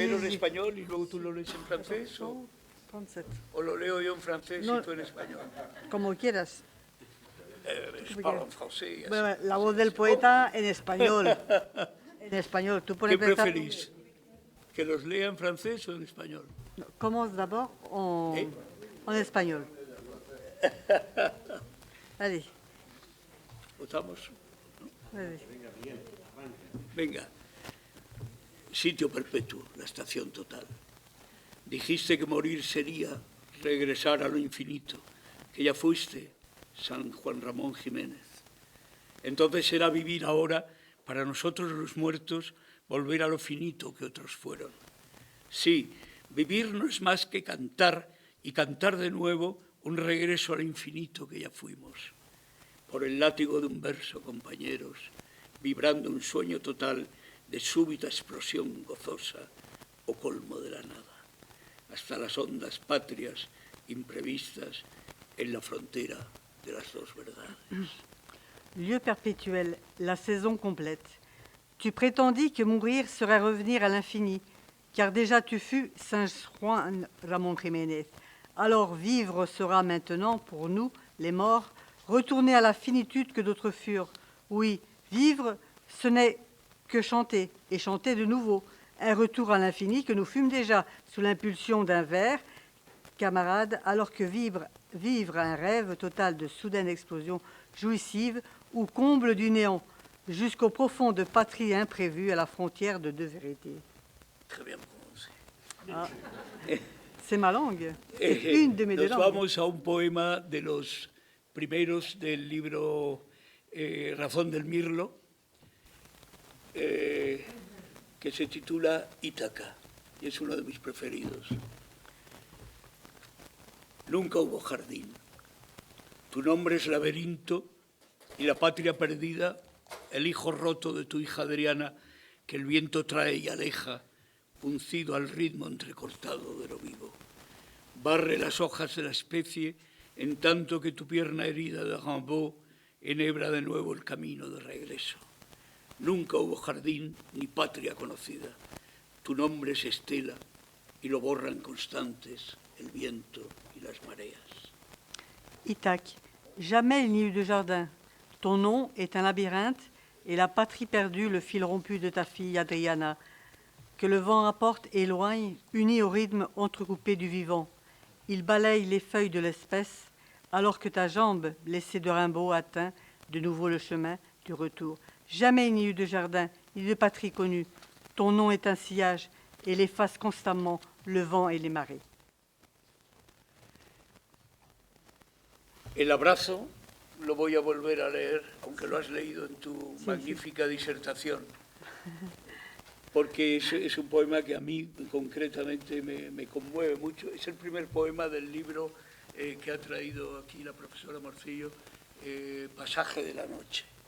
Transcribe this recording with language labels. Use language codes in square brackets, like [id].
[es] en español y luego tú lo lees en francés? ¿O lo leo yo en francés No. y tú en español? Como quieras. [fr] Je parle en français. [es] y así. Bueno, la voz del poeta en español. En español. Tú por ¿Qué empezar. preferís? ¿Que los lea en francés o en español? [fr] Commence d'abord en espagnol. Allez, [es] ¿Votamos? [fr] allez. [es] Venga. Sitio perpetuo, la estación total. Dijiste que morir sería regresar a lo infinito, que ya fuiste, San Juan Ramón Jiménez. Entonces será vivir ahora, para nosotros los muertos, volver a lo finito que otros fueron. Sí, vivir no es más que cantar, y cantar de nuevo un regreso al infinito que ya fuimos. Por el látigo de un verso, compañeros, vibrando un sueño total de súbita explosión gozosa o colmo de la nada, hasta las ondas patrias imprevistas en la frontera de las dos verdades. [fr] Lieu perpétuel, la saison complète. Tu prétendis que mourir serait revenir à l'infini, car déjà tu fus Saint Juan Ramón Jiménez. Alors vivre sera maintenant pour nous, les morts, retourner à la finitude que d'autres furent. Oui, vivre, ce n'est que chanter, et chanter de nouveau. Un retour à l'infini que nous fûmes déjà sous l'impulsion d'un vers, camarades, alors que vivre un rêve total de soudaine explosion jouissive ou comble du néant, jusqu'au profond de patrie imprévue à la frontière de deux vérités. Très bien prononcé. Ah, c'est ma langue, c'est une de mes deux [es] Nos [fr] langues. [es] vamos a un poema de los primeros del libro Razón del Mirlo, que se titula Ítaca, y es uno de mis preferidos. Nunca hubo jardín. Tu nombre es laberinto y la patria perdida, el hijo roto de tu hija Adriana, que el viento trae y aleja, uncido al ritmo entrecortado de lo vivo. Barre las hojas de la especie, en tanto que tu pierna herida de Rimbaud enhebra de nuevo el camino de regreso. Nunca hubo jardín ni patria conocida. Tu nombre es estela y lo borran constantes el viento y las mareas. [fr] Ithaque, jamais il n'y eut de jardin. Ton nom est un labyrinthe et la patrie perdue, le fil rompu de ta fille Adriana, que le vent apporte et éloigne, uni au rythme entrecoupé du vivant. Il balaye les feuilles de l'espèce, alors que ta jambe, blessée de Rimbaud, atteint de nouveau le chemin du retour. Jamais il n'y eut de jardin, ni de patrie connue. Ton nom est un sillage, et l'efface constamment le vent et les marées. [es] El abrazo lo voy a volver a leer, aunque lo has leído en tu magnífica disertación, porque es un poema que a mí concretamente me conmueve mucho. Es el primer poema del libro que ha traído aquí la profesora Morcillo, Pasaje de la noche.